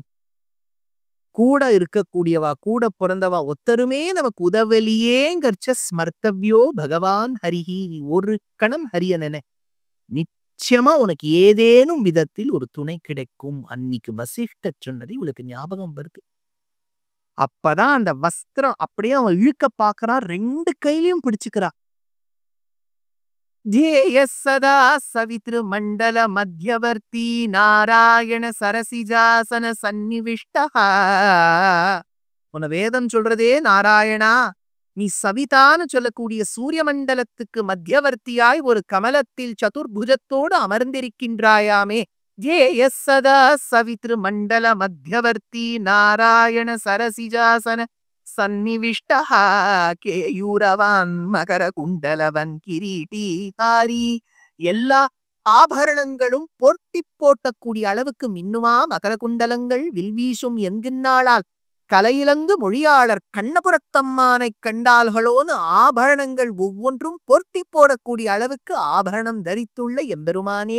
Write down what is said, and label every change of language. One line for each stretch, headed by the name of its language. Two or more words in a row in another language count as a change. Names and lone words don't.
Tamil: கூட இருக்கக்கூடியவா, கூட பொறந்தவா ஒத்தருமே நமக்கு உதவலியேங்கர்ச்ச
Sanskrit: स्मर्तव्यो भगवान् हरिः.
Tamil: ஒரு கணம் ஹரிய நென. நிச்சயமா உனக்கு ஏதேனும் விதத்தில் ஒரு துணை கிடைக்கும். அன்னைக்கு வசிஷ்டர் சொன்னது இவளுக்கு ஞாபகம் வருது. அப்பதான் அந்த வஸ்திரம் அப்படியே அவன் இழுக்க பார்க்கறான். 2 கையிலயும் பிடிச்சுக்கிறா.
Sanskrit: ध्येयः सदा सवितृमण्डल मध्यवर्ती नारायण सरसिजासन सन्निविष्टः.
Tamil: உன வேதம் சொல்றதே நாராயணா, நீ சவிதான்னு சொல்லக்கூடிய சூரிய மண்டலத்துக்கு மத்தியவர்த்தியாய் ஒரு கமலத்தில் சதுர்புஜத்தோடு அமர்ந்திருக்கின்றாயாமே.
Sanskrit: ध्येयः सदा सवितृमण्डल मध्यवर्ती नारायण सरसिजासन सन्निविष्टः केयूरवान् मकर कुण्डलवान् किरीटीहारी.
Tamil: எல்லா ஆபரணங்களும் பொருத்தி போட்டக்கூடிய அளவுக்கு மின்னுமா மகர குண்டலங்கள் வில்வீசும் என்கின்றாளால் கலையிலங்கு மொழியாளர் கண்ணபுரத்தம்மானை கண்டால்களோன்னு ஆபரணங்கள் ஒவ்வொன்றும் பொருத்தி போடக்கூடிய அளவுக்கு ஆபரணம் தரித்துள்ள எம்பெருமானே.